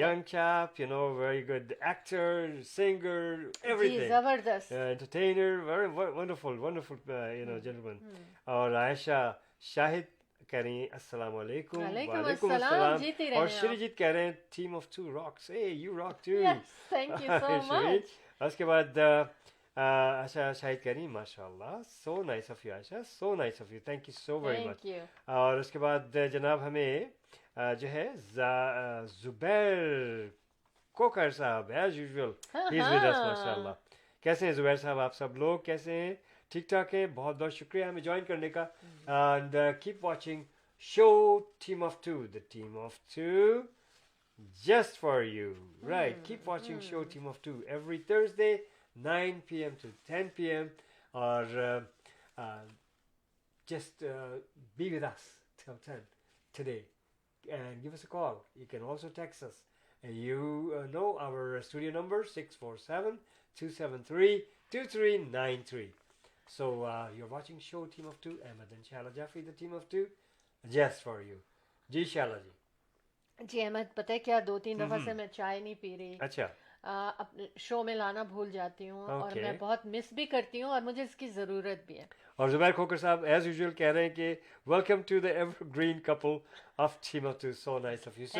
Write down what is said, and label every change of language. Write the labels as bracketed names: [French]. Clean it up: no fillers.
[English] young chap, you know, very good actor, singer, [Hindi] ji, [English] everything, [Hindi] जबरदस्त। [English] entertainer, very wonderful, wonderful, gentleman. [Hindi] और आयशा शाहिद कह रही हैं अस्सलाम वालेकुम। वालेकुम वालेकुम अस्सलाम, अस्सलाम। जीती और रहें आप। श्रीजीत कह रहे हैं team of to rocks, [English] hey you rock too। Yes, thank you so Shreejit. Much. [Hindi] उसके बाद आशा शाहिद कह रही माशाल्लाह, [English] So nice of you Ayesha, so nice of you, thank you so very much. Thank you. [Hindi] और उसके बाद जनाब हमें जो है जुबैर कोकर साहब, एज यूजुअल हाँ, [English] He is with us माशाल्लाह। [Hindi] हाँ। कैसे हैं जुबैर साहब, आप सब लोग कैसे हैं? ठीक ठाक हैं? बहुत बहुत शुक्रिया हमें ज्वाइन करने का। [English] And keep watching show team of two, the team of two just for you, right? Keep watching show team of two every Thursday 9 p.m. to 10 p.m. or just be with us till 10 today and give us a call. You can also text us. You know our studio number 647-273-2393. So you're watching show team of two, Ahmed and Shala Jaffe, the team of two, just for you. [Hindi] जी शाला जी। जी अहमद, पता है क्या, 2-3 दफ़ा से मैं चाय नहीं P रही। अच्छा, अपने शो में लाना भूल जाती हूँ और ओके। मैं बहुत मिस भी करती हूँ और मुझे इसकी ज़रूरत भी है। और जुबैर खोकर साहब एज यूजुअल कह रहे हैं कि [English] welcome to the evergreen couple of team of two, so nice of you sir,